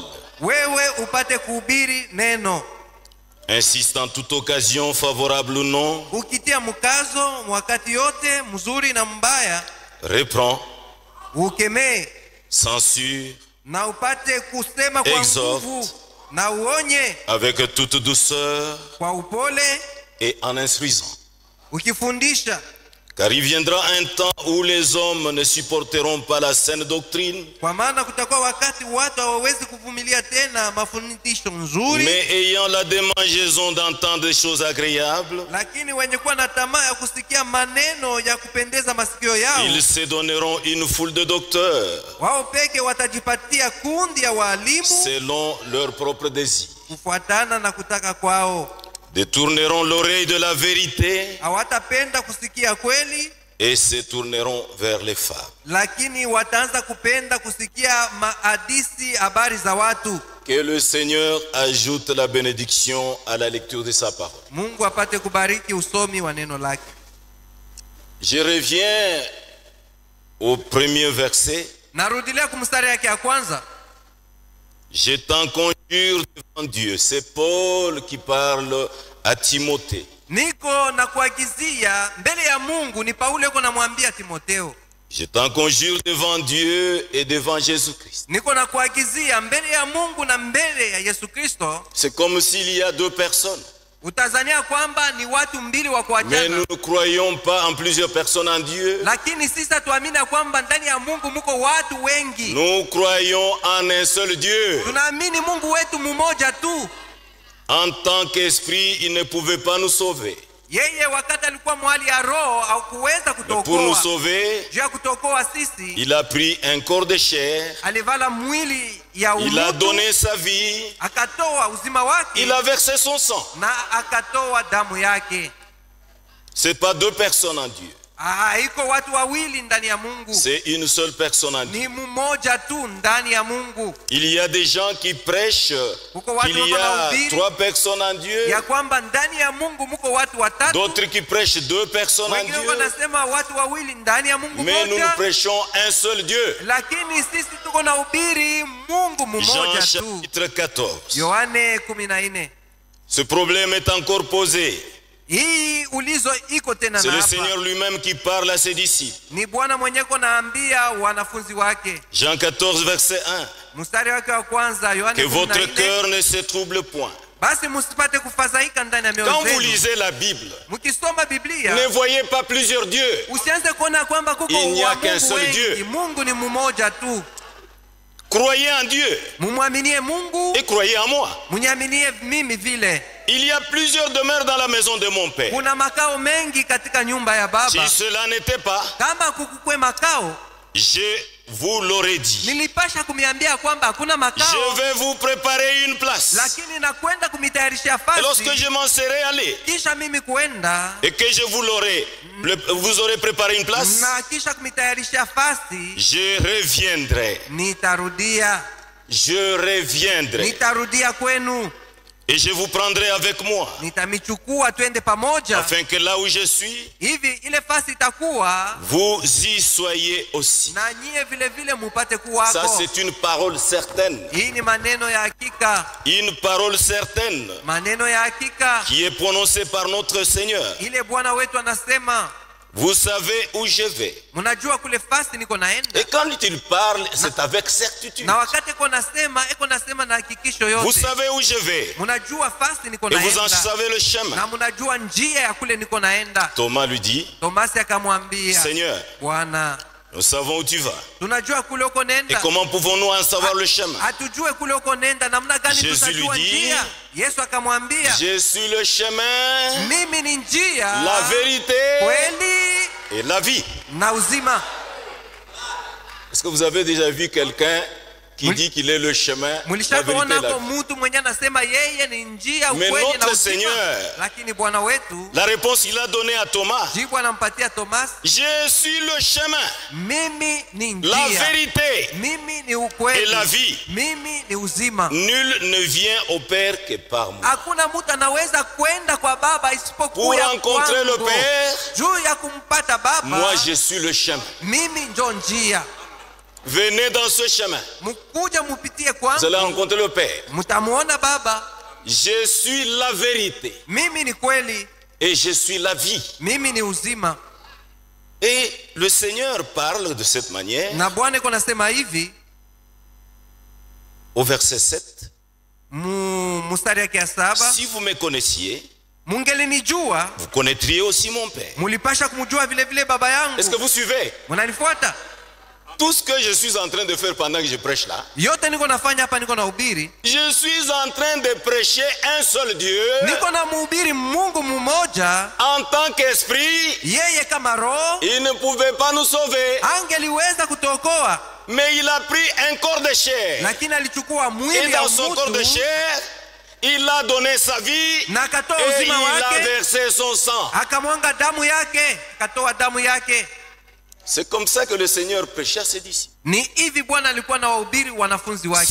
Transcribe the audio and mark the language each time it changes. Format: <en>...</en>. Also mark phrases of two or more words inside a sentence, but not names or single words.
<sw>Wewe upate kuhubiri neno.</sw> <fr>Insiste en toute occasion, favorable ou non.</fr> <sw>Ukitia mkazo wakati yote, mzuri na mbaya.</sw> <fr>Reprend,</fr> <sw>Ukemee</sw> <fr>censure,</fr> <sw>na upate kusema kwa</sw> <fr>exhorte,</fr> <sw>nguvu, na uonye</sw> <fr>avec toute douceur</fr> <sw>kwa upole,</sw> <fr>et en instruisant.</fr> <sw>ukifundisha.</sw> <fr>Car il viendra un temps où les hommes ne supporteront pas la saine doctrine,</fr> <sw>Kwa maana kutakuwa wakati watu hawawezi kuvumilia tena mafundisho nzuri,</sw> <fr>mais ayant la démangeaison d'entendre des choses agréables,</fr> <sw>lakini wenye kuwa na tamaa ya kusikia maneno ya kupendeza masikio yao,</sw> <fr>ils se donneront une foule de docteurs</fr> <sw>wao peke watajipatia kundi ya walimu</sw> <fr>selon leur propre désir,</fr> <sw>kufuatana na kutaka kwao.</sw> <fr>détourneront l'oreille de la vérité</fr> <sw>Hawatapenda kusikia kweli,</sw> <fr>et se tourneront vers les fables.</fr> <sw>lakini wataanza kupenda kusikia mahadisi, habari za watu.</sw> <fr>Que le Seigneur ajoute la bénédiction à la lecture de sa parole.</fr> <sw>Mungu apate kubariki usomi wa neno lake.</sw> <fr>Je reviens au premier verset.</fr> <sw>Narudilia kumstari yake ya kwanza.</sw> <fr>Je t'en conjure devant Dieu. C'est Paul qui parle à Timothée.</fr> <sw>Niko na kuagizia mbele ya Mungu, ni Paulo yuko namwambia Timotheo.</sw> <fr>Je t'en conjure devant Dieu et devant Jésus-Christ.</fr> <sw>Niko na kuagizia mbele ya Mungu na mbele ya Yesu Kristo.</sw> <fr>C'est comme s'il y a deux personnes.</fr> <sw>Utazania kwamba ni watu mbili wa</sw> <fr>Mais</fr> <sw>kuachana,</sw> <fr>nous ne croyons pas en plusieurs personnes en Dieu.</fr> <sw>lakini sisi tuamini kwamba ndani ya Mungu muko watu wengi.</sw> <fr>Nous croyons en un seul Dieu.</fr> <sw>Tunaamini Mungu wetu mmoja tu.</sw> <fr>En tant qu'esprit, il ne pouvait pas nous sauver.</fr> <sw>Yeye wakati alikuwa mwali ya roho au kuweza</sw> <fr>Mais pour nous</fr> <sw>kutokoa.</sw> <fr>sauver,</fr> <sw>Juu ya kutokoa sisi,</sw> <fr>il a pris un corps de chair.</fr> <sw>alivala mwili ya</sw> <fr>Il a</fr> <sw>umutu,</sw> <fr>donné sa vie.</fr> <sw>akatoa uzima wake</sw> <fr>Il a versé son sang.</fr> <sw>na akatoa damu yake.</sw> <fr>C'est pas deux personnes en Dieu.</fr> <sw>Iko watu wawili ndani ya Mungu.</sw> <fr>C'est une seule personne en Dieu.</fr> <sw>Ni mmoja tu ndani ya Mungu.</sw> <fr>Il y a des gens qui prêchent qu'il y a 3 personnes en Dieu.</fr> <sw>Ya kwamba ndani ya Mungu mko watu watatu.</sw> <fr>D'autres qui prêchent 2 personnes en Dieu.</fr> <sw>Wengine wanasema watu wawili ndani ya Mungu</sw> <fr>Mais nous</fr> <sw>mmoja.</sw> <fr>prêchons un seul Dieu.</fr> <sw>Lakini sisi tuko na hubiri Mungu mmoja</sw> <fr>Jean</fr> <sw>tu.</sw> <fr>chapitre 14.</fr> <sw>Yohane 14.</sw> <fr>Ce problème est encore posé.</fr> <sw>Hii ulizo iko tena</sw> <fr>C'est</fr> <sw>na</sw> <fr>le</fr> <sw>hapa.</sw> <fr>Seigneur lui-même qui parle à ses disciples.</fr> <sw>Ni Bwana mwenyewe anaambia wanafunzi wake.</sw> <fr>Jean 14 verset 1.</fr> <sw>Mstari wake wa kwanza Yohane</sw> <fr>Que votre</fr> <sw>14.</sw> <fr>cœur ne se trouble point.</fr> <sw>Basi msipate kufadhaika ndani ya mioyo</sw> <fr>Quand vous</fr> <sw>yenu.</sw> <fr>lisez la Bible,</fr> <sw>Mkisoma Biblia,</sw> <fr>ne voyez pas plusieurs dieux.</fr> <sw>usianze kuona kwamba kuko</sw> <fr>Il n'y a</fr> <sw>wa</sw> <fr>qu'un</fr> <sw>Mungu</sw> <fr>seul</fr> <sw>wengi.</sw> <fr>Dieu.</fr> <sw>Mungu ni mmoja tu.</sw> <fr>Croyez en Dieu</fr> <sw>Mumwaminie Mungu,</sw> <fr>et croyez en moi.</fr> <sw>mniaminie mimi vile.</sw> <fr>Il y a plusieurs demeures dans la maison de mon Père.</fr> <sw>Kuna makao mengi katika nyumba ya Baba.</sw> <fr>Si cela n'était pas,</fr> <sw>Kama kukukwe makao,</sw> <fr>je vous l'aurais dit.</fr> <sw>nilipasha kumiambia kwamba hakuna</sw> <fr>Je</fr> <sw>makao,</sw> <fr>vais vous préparer une place.</fr> <sw>lakini nakwenda kumitayarishia</sw> <fr>Et lorsque</fr> <sw>fasi.</sw> <fr>je m'en serai allé</fr> <sw>Kisha mimi kuenda</sw> <fr>et que je vous aurai préparé une place,</fr> <sw>na kisha kumitayarishia fasi,</sw> <fr>je reviendrai.</fr> <sw>nitarudia.</sw> <fr>Je reviendrai</fr> <sw>Nitarudia kwenu,</sw> <fr>et je vous prendrai avec moi,</fr> <sw>nitamichukua twende pamoja.</sw> <fr>afin que là où je suis,</fr> <sw>Hivi ile fasi itakuwa</sw> <fr>vous y soyez aussi.</fr> <sw>na nyie vile vile mupate</sw> <fr>Ça,</fr> <sw>kuwako.</sw> <fr>c'est une parole certaine.</fr> <sw>Hii ni maneno ya hakika,</sw> <fr>Une parole certaine</fr> <sw>maneno ya hakika.</sw> <fr>qui est prononcée par notre Seigneur.</fr> <sw>Ile Bwana wetu anasema,</sw> <fr>Vous savez où je vais.</fr> <sw>mnajua kule fasi niko naenda.</sw> <fr>Et quand il parle, c'est avec certitude.</fr> <sw>Na wakati eko nasema na hakikisho</sw> <fr>Vous</fr> <sw>yote.</sw> <fr>savez où je vais.</fr> <sw>Mnajua fasi niko</sw> <fr>Et vous en</fr> <sw>naenda.</sw> <fr>savez le chemin.</fr> <sw>Na mnajua njia ya kule niko naenda.</sw> <fr>Thomas lui dit,</fr> <sw>Tomasi akamwambia,</sw> <fr>Seigneur,</fr> <sw>Bwana,</sw> <fr>nous savons où tu vas.</fr> <sw>tunajua kule uko</sw> <fr>Et</fr> <sw>nenda.</sw> <fr>comment pouvons-nous en savoir le chemin?</fr> <sw>Hatujue kule uko nenda namna gani</sw> <fr>Jésus</fr> <sw>tutajua</sw> <fr>lui dit,</fr> <sw>njia. Yesu akamwambia,</sw> <fr>Je suis le chemin,</fr> <sw>mimi ni njia,</sw> <fr>la vérité</fr> <sw>kweli</sw> <fr>et la vie.</fr> <sw>na uzima.</sw> <fr>Est-ce que vous avez déjà vu quelqu'un qui dit qu'il est le chemin, la vérité et</fr> <sw>Mlishakuona</sw> <fr>la</fr> <sw>kwa</sw> <fr>vie?</fr> <sw>mtu mwenye anasema yeye ni njia,</sw> <fr>Mais</fr> <sw>ukweli na</sw> <fr>notre</fr> <sw>uzima.</sw> <fr>Seigneur,</fr> <sw>Lakini Bwana wetu</sw> <fr>La réponse qu'il a donnée à Thomas,</fr> <sw>jibu anampatia Thomas,</sw> <fr>je suis le chemin,</fr> <sw>mimi ni</sw> <fr>la</fr> <sw>njia,</sw> <fr>vérité</fr> <sw>mimi ni</sw> <fr>et</fr> <sw>ukweli,</sw> <fr>la vie.</fr> <sw>mimi ni uzima.</sw> <fr>Nul ne vient au Père que par moi.</fr> <sw>Hakuna mtu anaweza kwenda kwa Baba</sw> <fr>Pour</fr> <sw>isipokuwa</sw> <fr>rencontrer le</fr> <sw>kwangu.</sw> <fr>Père,</fr> <sw>Juu ya kumpata Baba,</sw> <fr>moi je suis le chemin.</fr> <sw>mimi njo njia.</sw> <fr>Venez dans ce chemin.</fr> <sw>Mkuja mupitie</sw> <fr>Vous allez</fr> <sw>kwangu,</sw> <fr>rencontrer le Père.</fr> <sw>mtamuona Baba.</sw> <fr>Je suis la vérité</fr> <sw>Mimi ni kweli,</sw> <fr>et je suis la vie.</fr> <sw>mimi ni uzima.</sw> <fr>Et le Seigneur parle de cette manière</fr> <sw>Na Bwana iko nasema hivi</sw> <fr>au verset 7.</fr> <sw>mstari yake ya 7,</sw> <fr>Si vous me connaissiez,</fr> <sw>mungelinijua</sw> <fr>vous connaîtriez aussi mon Père.</fr> <sw>mulipasha kumjua vile vile Baba</sw> <fr>Est-ce que</fr> <sw>yangu.</sw> <fr>vous suivez?</fr> <sw>Munanifuata?</sw> <fr>Tout ce que je suis en train de faire pendant que je prêche là,</fr> <sw>Yote niko nafanya hapa, niko nahubiri,</sw> <fr>je suis en train de prêcher un seul Dieu</fr> <sw>niko na mhubiri Mungu mmoja.</sw> <fr>en tant qu'esprit.</fr> <sw>Yeye kama roho</sw> <fr>Il ne pouvait pas nous sauver,</fr> <sw>angeliweza kutokoa,</sw> <fr>mais il a pris un corps de chair.</fr> <sw>lakini alichukua</sw> <fr>Et</fr> <sw>mwili ya</sw> <fr>dans son corps de</fr> <sw>mtu</sw> <fr>chair, il a donné sa vie</fr> <sw>na akatoa</sw> <fr>et</fr> <sw>uzima</sw> <fr>il a</fr> <sw>wake,</sw> <fr>versé son sang.</fr> <sw>akamwanga damu yake, akatoa damu yake.</sw> <fr>C'est comme ça que le Seigneur prêchait à ses disciples.</fr> <sw>Ni hivi Bwana alikuwa na wahubiri wanafunzi wake.</sw>